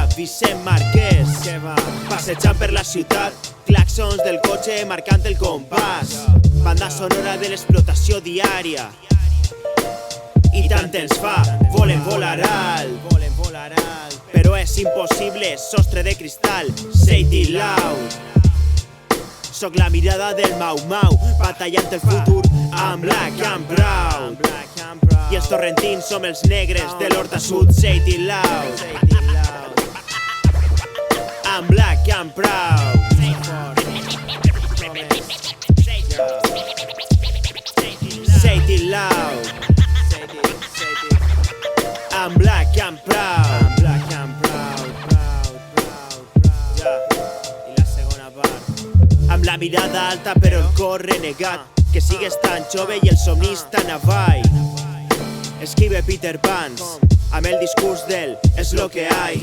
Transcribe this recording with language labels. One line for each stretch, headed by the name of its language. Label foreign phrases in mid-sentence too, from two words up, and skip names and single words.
Catalan: Vicent Marquès, passejant per la ciutat, claxons del cotxe marcant el compàs. Banda sonora de l'explotació diària. I tant ens fa, volen volar alt, però és impossible, sostre de cristal.
English: Say it loud.
Catalan: Soc la mirada del Mau-Mau, batallant el futur.
English: I'm black, I'm proud.
Catalan: I els torrentins som els negres de l'Horta Sud.
English: Say it loud. I'm black, I'm proud. Say it loud. I'm black, I'm proud.
Catalan: I la segona part. Amb la mirada alta però el cor renegat, que sigues tan jove i el somnis tan avall. Escribe Peter Pans amb el discurs del és
Spanish: lo que hay.